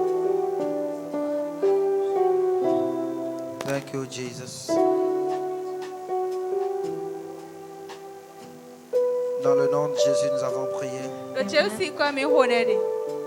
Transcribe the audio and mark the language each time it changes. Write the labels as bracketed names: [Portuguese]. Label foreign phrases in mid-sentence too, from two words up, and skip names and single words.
[English] Thank you, Jesus. [French] Dans le nom de Jésus, nous avons prié. [Ewe] Lo Chelsea kɔ mi ho dɛ de.